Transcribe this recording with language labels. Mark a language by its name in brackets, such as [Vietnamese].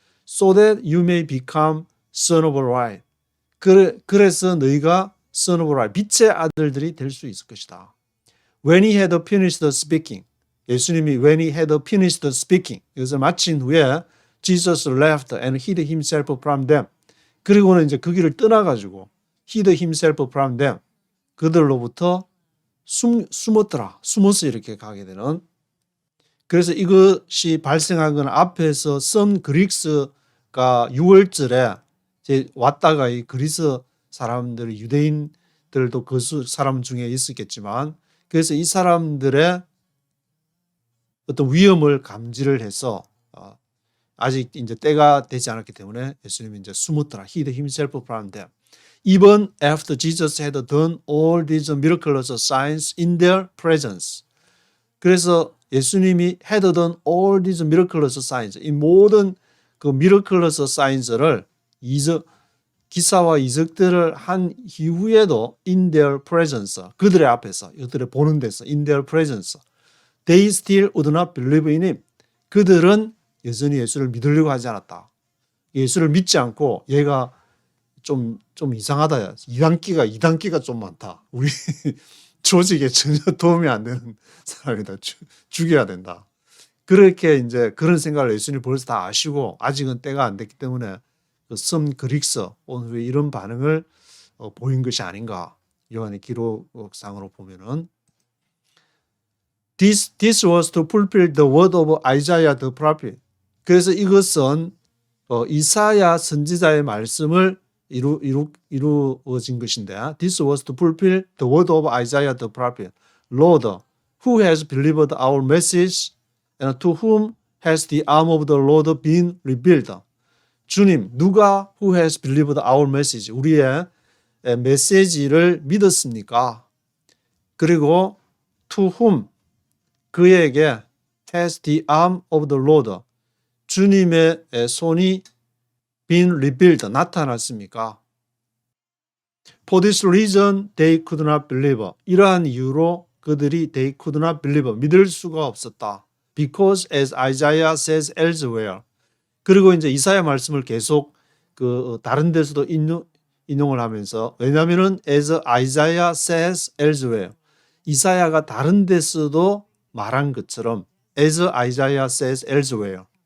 [English] So that you may become son of light. [Korean] 그래서 너희가 [English] son of light. [Korean] 빛의 아들들이 될 수 있을 것이다. [English] When he had finished speaking. [Korean] 예수님이 [English] when he had finished speaking. [Korean] 이것을 마친 후에 [English] Jesus left and hid himself from them. [Korean] 그리고는 이제 그 길을 떠나가지고 [English] hid himself from them. [Korean] 그들로부터 숨었더라. 숨어서 이렇게 가게 되는. 그래서 이것이 발생한 건 앞에서 썸 그리스가 6월절에 왔다가 이 그리스 사람들, 유대인들도 그 사람 중에 있었겠지만, 그래서 이 사람들의 어떤 위험을 감지를 해서 아직 이제 때가 되지 않았기 때문에 예수님이 이제 숨었더라. [English] Hid himself from them. Even after Jesus had done all these miraculous signs in their presence. [Korean] 그래서 예수님이 [English] had done all these miraculous signs. [Korean] 이 모든 그 [English] miraculous signs [Korean] 를 기사와 이적들을 한 이후에도 [English] in their presence. [Korean] 그들의 앞에서, 그들의 보는 데서 [English] in their presence. They still would not believe in him. [Korean] 그들은 여전히 예수를 믿으려고 하지 않았다. 예수를 믿지 않고 얘가 좀 이상하다. 이단기가 좀 많다. 우리 조직에 전혀 도움이 안 되는 사람이다. 죽여야 된다. 그렇게 이제 그런 생각을 예수님이 벌써 다 아시고 아직은 때가 안 됐기 때문에 썸 그릭스 온 후에 이런 반응을 보인 것이 아닌가. 요한의 기록상으로 보면은 [English] This was to fulfill the word of Isaiah the prophet. [Korean] 그래서 이것은 이사야 선지자의 말씀을 이루어진 것인데 [English] This was to fulfill the word of Isaiah the prophet. Lord, who has believed our message and to whom has the arm of the Lord been revealed? [Korean] 주님, 누가 [English] who has believed our message? [Korean] 우리의 메시지를 믿었습니까? [English] 그리고 to whom? 그에게 has the arm of the Lord. [Korean] 주님의 손이 [English] been revealed. [Korean] 나타났습니까? [English] For this reason they could not believe. [Korean] 이러한 이유로 그들이 [English] they could not believe. [Korean] 믿을 수가 없었다. [English] Because as Isaiah says elsewhere. [Korean] 그리고 이제 이사야 말씀을 계속 다른 데서도 인용을 하면서 왜냐하면은 [English] as Isaiah says elsewhere. [Korean] 이사야가 다른 데서도 말한 것처럼 [English] as Isaiah says elsewhere.